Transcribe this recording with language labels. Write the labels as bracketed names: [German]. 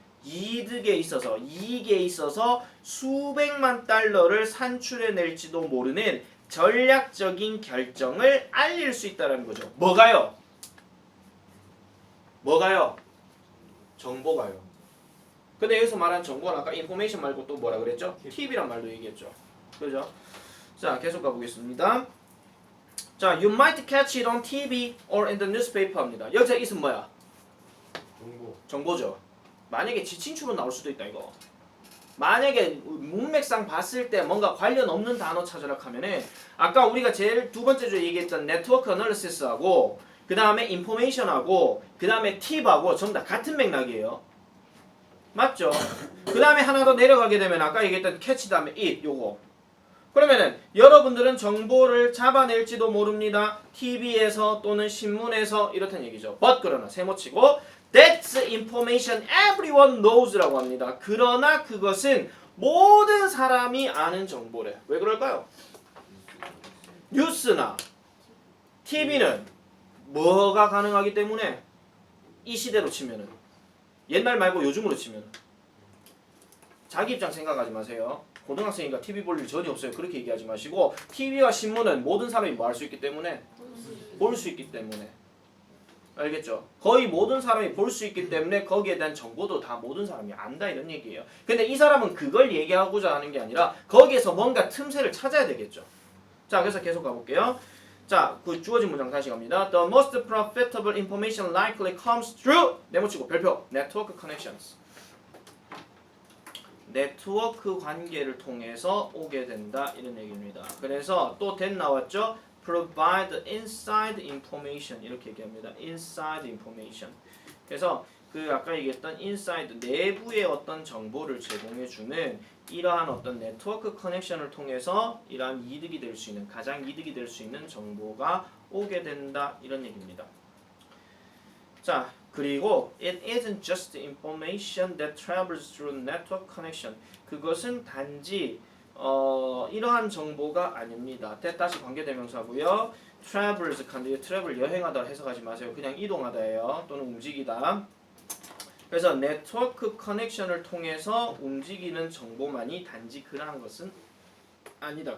[Korean] 이득에 있어서 이익에 있어서 수백만 달러를 산출해낼지도 모르는 전략적인 결정을 알릴 수 있다는 거죠. 뭐가요? 정보가요. 근데 여기서 말한 정보는 아까 인포메이션 말고 또 뭐라 그랬죠? 팁이란 말도 얘기했죠. 그죠? 자, 계속 가보겠습니다. 자, [English] you might catch it on TV or in the newspaper [Korean] 합니다. 여기서 있으면 뭐야? 정보죠. 만약에 지칭추로 나올 수도 있다 이거. 만약에 문맥상 봤을 때 뭔가 관련 없는 단어 찾으라 하면은 아까 우리가 제일 두 번째 주에 얘기했던 네트워크 어널리시스하고 그 다음에 인포메이션하고 그 다음에 팁하고 전부 다 같은 맥락이에요. 맞죠? 그 다음에 하나 더 내려가게 되면 아까 얘기했던 캐치 다음에 it 요거. 그러면은 여러분들은 정보를 잡아낼지도 모릅니다. TV에서 또는 신문에서 이렇다는 얘기죠. [English] But [Korean] 그러나 세모치고 [English] That's information everyone knows [Korean] 라고 합니다. 그러나 그것은 모든 사람이 아는 정보래. 왜 그럴까요? 뉴스나 TV는 뭐가 가능하기 때문에 이 시대로 치면은 옛날 말고 요즘으로 치면은 자기 입장 생각하지 마세요. 고등학생이니까 TV 볼 일 전혀 없어요. 그렇게 얘기하지 마시고 TV와 신문은 모든 사람이 뭐 할 수 있기 때문에 볼 수 있기 때문에 알겠죠? 거의 모든 사람이 볼 수 있기 때문에 거기에 대한 정보도 다 모든 사람이 안다 이런 얘기예요. 근데 이 사람은 그걸 얘기하고자 하는 게 아니라 거기에서 뭔가 틈새를 찾아야 되겠죠. 자, 그래서 계속 가볼게요. 자, 그 주어진 문장 다시 갑니다. [English] The most profitable information likely comes through [Korean] 네모치고 별표 [English] network connections. [Korean] 네트워크 관계를 통해서 오게 된다 이런 얘기입니다. 그래서 또 that 나왔죠? [English] Provide inside information [Korean] 이렇게 얘기합니다. [English] Inside information. [Korean] 그래서 그 아까 얘기했던 inside 내부의 어떤 정보를 제공해주는 이러한 어떤 네트워크 커넥션을 통해서 이러한 이득이 될 수 있는 가장 이득이 될 수 있는 정보가 오게 된다 이런 얘기입니다. [English] 자, 그리고 it isn't just information that travels through network connection. [Korean] 그것은 단지 이러한 정보가 아닙니다. that 다시 관계대명사고요. travels 간데 travel 여행하다 해석하지 마세요. 그냥 이동하다예요. 또는 움직이다. 그래서 네트워크 커넥션을 통해서 움직이는 정보만이 단지 그러한 것은 아니다.